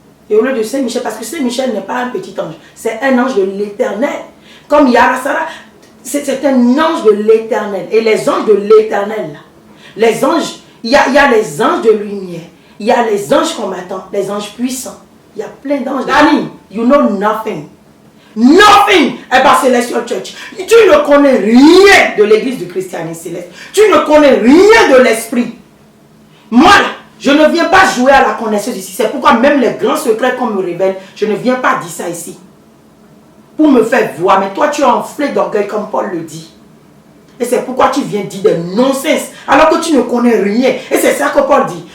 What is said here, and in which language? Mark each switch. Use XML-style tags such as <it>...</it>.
<fr>Et au lieu de Saint-Michel, parce que Saint-Michel n'est pas un petit ange, c'est un ange de l'éternel. Comme Yarasara, c'est un ange de l'éternel. Et les anges de l'éternel, les anges, il y a les anges de lumière, il y a les anges combattants, les anges puissants. Il y a plein d'anges. Danny,</fr> <en>you know nothing. Nothing about Celestial Church.</en> <fr>Tu ne connais rien de l'église du christianisme céleste. Tu ne connais rien de l'esprit. Moi, là, je ne viens pas jouer à la connaissance ici. C'est pourquoi même les grands secrets qu'on me révèle, je ne viens pas dire ça ici. Pour me faire voir. Mais toi, tu es enflé d'orgueil comme Paul le dit. Et c'est pourquoi tu viens dire des non-sens alors que tu ne connais rien. Et c'est ça que Paul dit.</fr>